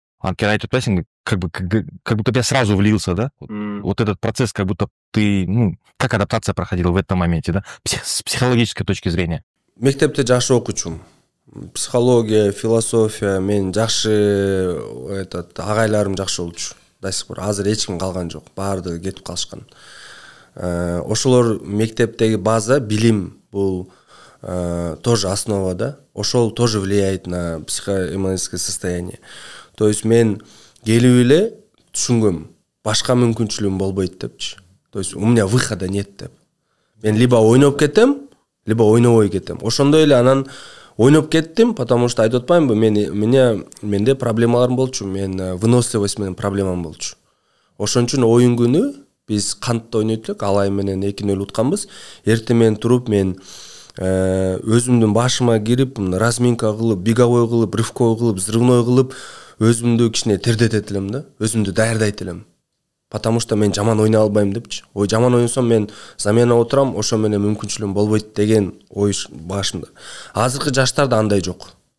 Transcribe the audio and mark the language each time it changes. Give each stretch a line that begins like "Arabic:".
Kyrgyz: Анткени айтып атпайсыңбы,
Russian: как будто я сразу влился, да? Вот этот процесс, как будто ты, как адаптация проходила в этом моменте, да? С психологической точки зрения.
Kyrgyz: Мектепте жакшы окучумун. Психология, философия, мен жакшы агайларым жакшы болчу. До сих пор азыр эч ким калган жок. Баардыгы кетип калышкан. Ошолор мектептеги база, билим бул
Russian: тоже основа,
Kyrgyz: да? Ошол
Russian: тоже влияет на психоэмоциональное состояние.
Kyrgyz: То есть мен келип эле түшүнгөм, башка мүмкүнчүлүгүм болбойт депчи.
Russian: То есть у меня выхода нет
Kyrgyz: деп. Мен либо ойноп кетем, либо ойнобой кетем. Ошондой эле анан ойноп кеттим,
Russian: потому что
Kyrgyz: айтып атпаймынбы, менде проблемаларым болчу, мен выносливость менен проблемам болчу. Ошон үчүн оюн күнү биз кантта ойнойт элек, Алай менен 2-0 утканбыз. Эртең менен туруп мен өзүмдүн башыма кирип, разминка кылып, беговой кылып, рывковой кылып, взрывной кылып, өзүмдү кичине тердетет элем да, өзүмдү даярдайт элем.
Russian: Потому что
Kyrgyz: мен жаман ойнай албайм депчи. Ой, жаман ойносом мен замена отурам, ошо менен мүмкүнчүлүгүм болбойт деген ой башымда. Азыркы жаштарда андай жок.